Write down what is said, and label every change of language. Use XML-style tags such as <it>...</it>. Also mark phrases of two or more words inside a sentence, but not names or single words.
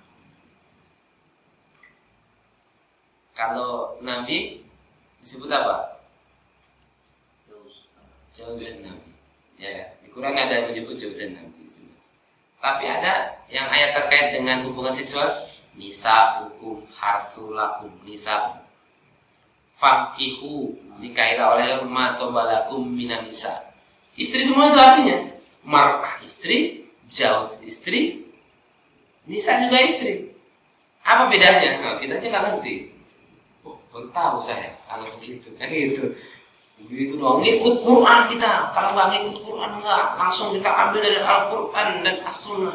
<id>Kalau Nabi disebut apa?</id> <ar>Jauzan Nabi.</ar> <id>Ya, di Quran ada yang menyebut</id> <ar>Jauzan Nabi.</ar> <id>Tapi ada yang ayat terkait dengan hubungan seksual,</id> <ar>nisa'ukum harsulakum, nisa'ukum fankihu,</ar> <id>nikahilah oleh</id> <ar>ma tobalakum minan nisa.</ar> <id>Istri semua itu artinya mar'ah istri, jauz istri, nisa juga istri. Apa bedanya? Nah, bedanya nggak ngerti. Baru tahu saya kalau begitu kan gitu. Begitu dong, ngikut Quran kita. Kalau nggak ngikut Quran nggak, langsung kita ambil dari Al-Quran dan As-Sunnah.</id>